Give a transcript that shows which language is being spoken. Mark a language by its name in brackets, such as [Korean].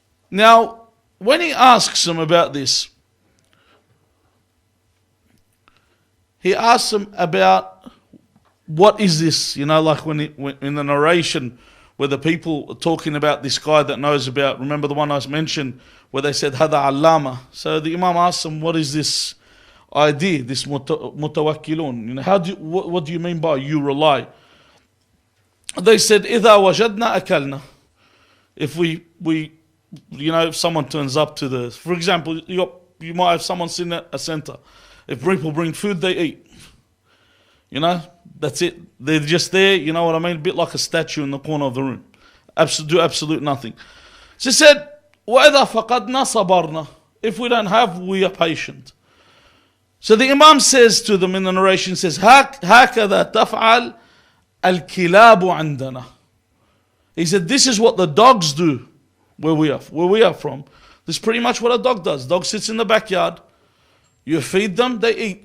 [English] Now, when he asks them about this, he asks them about what is this? Like when in the narration, where the people are talking about this guy that knows about, remember the one I mentioned, where they said, [Arabic] Hada Allama. [English] So the Imam asked them, what is this idea, this mutawakkilun? You know, what do you mean by you rely? They said, [Arabic] إِذَا وَجَدْنَا أَكَلْنَا. [English] If if someone turns up to for example, you might have someone sitting at a center. If people bring food, they eat. That's it. They're just there, you know what I mean? A bit like a statue in the corner of the room. Do absolute nothing. She said, [Arabic] وَإِذَا فَقَدْنَا صَبَرْنَا. [English] If we don't have, we are patient. So the Imam says to them in the narration, says, [Arabic] هَكَذَا تَفْعَلْ الْكِلَابُ عَنْدَنَا. [English] He said, this is what the dogs do where we are from. This is pretty much what a dog does. Dog sits in the backyard. You feed them, they eat.